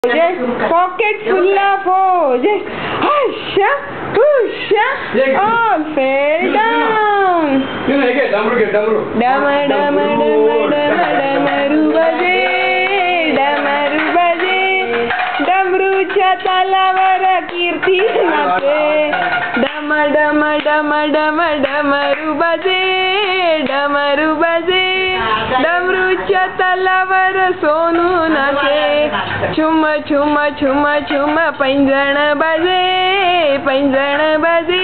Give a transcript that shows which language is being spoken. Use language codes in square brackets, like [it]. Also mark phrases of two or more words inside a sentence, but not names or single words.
[en] Pocket full of holes. Husha, husha, all fell down. [mr] डम, डम, डम, डम, डमरू बाजे, डमरू बाजे. डमरूच्या तालावर कीर्ती नाचे. डम डम डम डम डमरू बाजे, डमरू बाजे. डमरूच्या तालावर सोनू नाचे. छुम छुम छुम छुम पैंजण बाजे, पैंजण बाजे.